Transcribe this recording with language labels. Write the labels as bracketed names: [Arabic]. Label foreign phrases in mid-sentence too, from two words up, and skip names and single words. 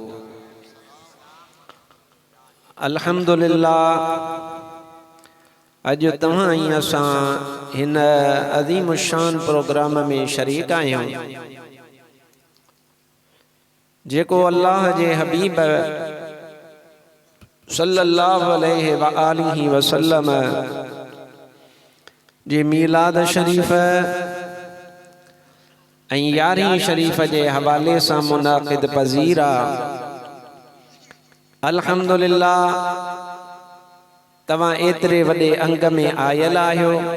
[Sindhi] अल्हम्दुलिल्लाह अज तव्हां ई असां हिन अज़ीम शान प्रोग्राम में शरीक आहियूं जेको अल्लाह जे हबीब [Arabic] صلى الله عليه وآله وسلم [Sindhi] जे मीलाद शरीफ़ ऐं यारहीं शरीफ़ जे हवाले सां मुनाक़िद पज़ीर आहे। अल्हम्दुलिल्लाह तव्हां एतिरे वॾे अंग में आयल आहियो।